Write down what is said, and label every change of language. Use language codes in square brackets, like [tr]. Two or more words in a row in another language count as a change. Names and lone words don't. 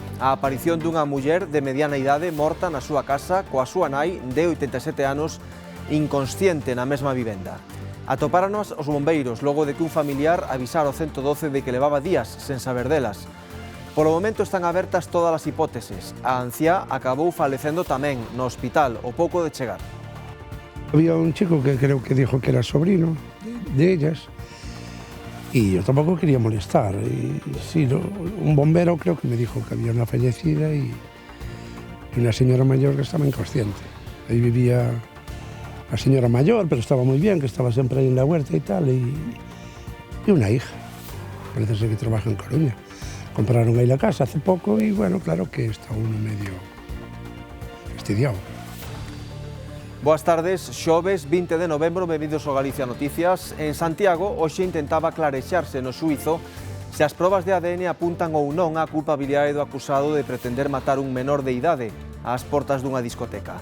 [gl] A aparición dunha muller de mediana idade morta na súa casa coa súa nai de 87 anos inconsciente na mesma vivenda. Atopáranos os bombeiros logo de que un familiar avisara ao 112 de que levaba días sen saber delas. Polo momento están abertas todas as hipóteses. A anciá acabou falecendo tamén no hospital ao pouco de chegar. [es] Había un chico que creo que dijo que era sobrino de ellas. Y yo tampoco quería molestar. Y sí, un bombero creo que me dijo que había una fallecida y una señora mayor que estaba inconsciente. Ahí vivía la señora mayor, pero estaba muy bien, que estaba siempre ahí en la huerta y tal. Y una hija, parece ser que trabaja en Coruña. Compraron ahí la casa hace poco y bueno, claro que está uno medio fastidiado. [gl] Boas tardes, xoves 20 de novembro, benvidos ao Galicia Noticias. En Santiago, hoxe intentaba clarexarse no xuízo se as probas de ADN apuntan ou non á culpabilidade do acusado de pretender matar un menor de idade ás portas dunha discoteca.